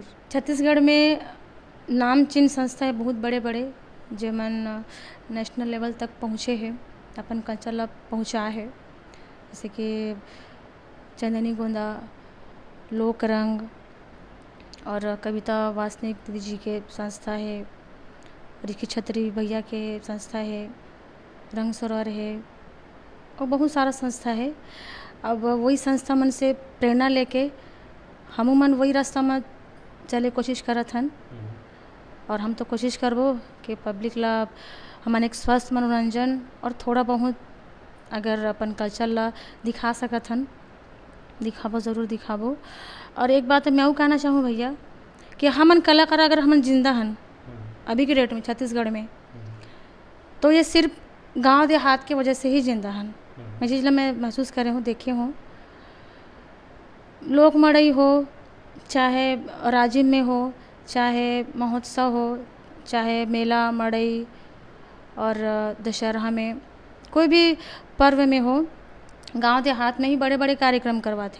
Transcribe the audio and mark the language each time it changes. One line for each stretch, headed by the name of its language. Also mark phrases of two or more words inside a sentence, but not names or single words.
Chhattisgarhi: छत्तीसगढ़ में नाम चिन्ह संस्था है बहुत बड़े बड़े, जो मन
English: national level
Chhattisgarhi: तक पहुँचे हैं, अपन कल्चर ला पहुँचा है, जैसे कि चंदनी गोंदा, लोक रंग और कविता वासनिक दीदी जी के संस्था है, रिकी छतरी भैया के संस्था है, रंग सरोवर है, और बहुत सारा संस्था है। अब वही संस्था मन से प्रेरणा लेके हम मन वही रास्ता में चले कोशिश करत हन, और हम तो कोशिश करबो कि पब्लिक ला हमन एक स्वस्थ मनोरंजन और थोड़ा बहुत अगर अपन कल्चर ला दिखा सकत हन, दिखाबो ज़रूर दिखाबो। और एक बात मैं वो कहना चाहूँ भैया कि हमन कलाकार अगर हमन जिंदा हन अभी के डेट में छत्तीसगढ़ में, तो ये सिर्फ गांव देहात के वजह से ही जिंदा हन। मैं जिसला मैं महसूस करे हूँ, देखे हूँ, लोक मड़ई हो, चाहे राजिम में हो, चाहे महोत्सव हो, चाहे मेला मड़ई और दशहरा में, कोई भी पर्व में हो, गांव देहात में ही बड़े बड़े कार्यक्रम करवाते।